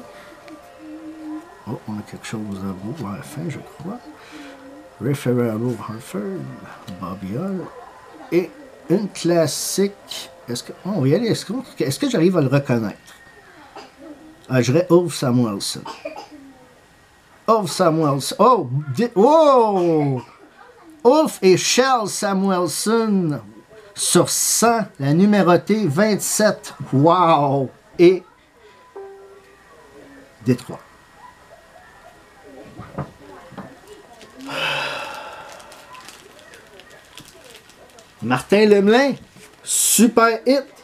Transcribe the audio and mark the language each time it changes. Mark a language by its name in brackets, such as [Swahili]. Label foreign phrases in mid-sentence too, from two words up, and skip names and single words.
[French] Oh, on a quelque chose de beau à la fin, je crois. Referaro Harford, Bobby Hull. Et une classique. Est-ce que. On va y aller. Est-ce que j'arrive à le reconnaître? Ah, je dirais Ulf Samuelsson. Ulf Samuelsson. Oh! Oh! Ulf et Shell Samuelsson. Sur 100, la numérotée 27. Wow! Et Détroit. Martin Lemelin, super hit.